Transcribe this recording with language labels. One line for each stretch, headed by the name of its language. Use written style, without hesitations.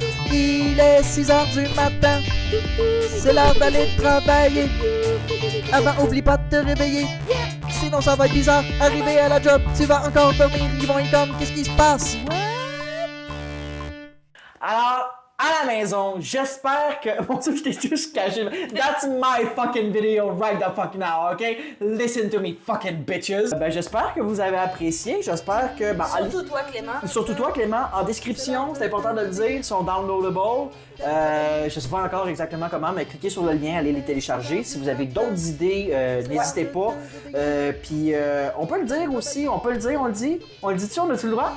French: Il est 6 heures du matin. C'est l'heure d'aller travailler. Avant, oublie pas de te réveiller. Sinon, ça va être bizarre. Arrivé à la job, tu vas encore dormir. Ils vont être comme, qu'est-ce qui se passe? Alors, à la maison, j'espère que... Bon, ça, je t'ai juste caché.
English: That's my fucking video right the fuck now, OK? Listen to me, fucking bitches.
French: J'espère que vous avez apprécié. J'espère que... Surtout toi, Clément. Surtout toi, Clément. En description, c'est important de le dire, ils sont downloadables. Je sais pas encore exactement comment, mais cliquez sur le lien, allez les télécharger. Si vous avez d'autres idées, n'hésitez pas. Puis on peut le dire aussi, on le dit. On le dit-tu, on a-tu le droit?